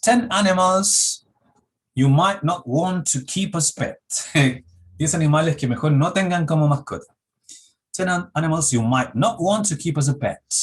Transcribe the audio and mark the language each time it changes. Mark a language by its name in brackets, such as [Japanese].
[English] 10 animals you might not want to keep as pet. [Spanish] 10 animales que mejor no tengan como mascota. [English] 10 animals you might not want to keep as a pet.